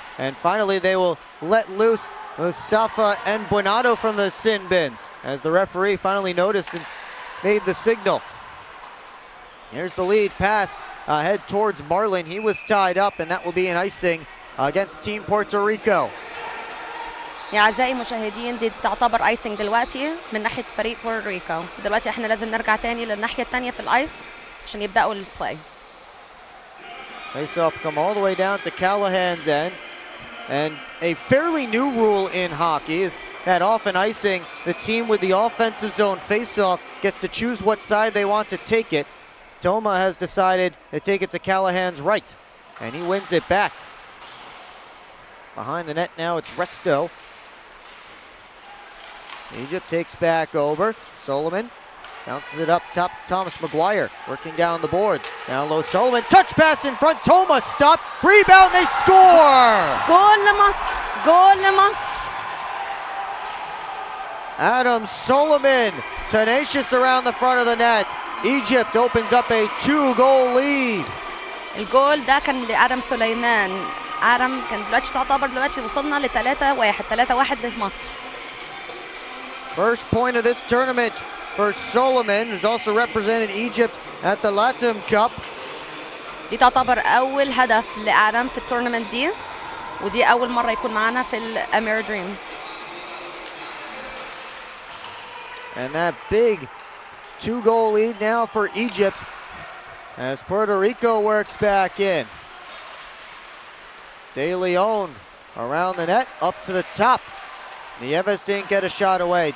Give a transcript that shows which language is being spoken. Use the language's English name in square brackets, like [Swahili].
[English] And finally they will let loose Mustafa and Buenado from the sin bins as the referee finally noticed and made the signal. Here's the lead pass ahead towards Marlin. He was tied up and that will be an icing against Team Puerto Rico. [Arabic] يا أعزائي المشاهدين دي تعتبر ايسنج دلوقتي من ناحية فريق بورتوريكو. دلوقتي احنا لازم نرجع تاني للناحية التانية في الايس عشان يبدأوا البلاي. [English] Face off come all the way down to Callahan's end. And a fairly new rule in hockey is that often icing, the team with the offensive zone face-off gets to choose what side they want to take it. Toma has decided to take it to Callahan's right, and he wins it back. Behind the net now, it's Resto. Egypt takes back over. Solomon bounces it up top. Thomas McGuire working down the boards. Down low, Solomon. Touch pass in front. Toma stop. Rebound. They score. [Arabic] جول لمصر. جول لمصر. [English] Adam Solomon tenacious around the front of the net. Egypt opens up a 2-goal lead. [Arabic] الجول ده كان لآدم سليمان. آدم كان دلوقتي وصلنا ل 3-1 لمصر. [English] First point of this tournament for Solomon, who's also represented Egypt at the Latin Cup. [Arabic] دي تعتبر أول هدف لآدم في التورنمنت دي ودي أول مرة يكون معنا في الأمير دريم. [English] And that big 2-goal lead now for Egypt as Puerto Rico works back in. De Leon around the net, up to the top. Nieves didn't get a shot away.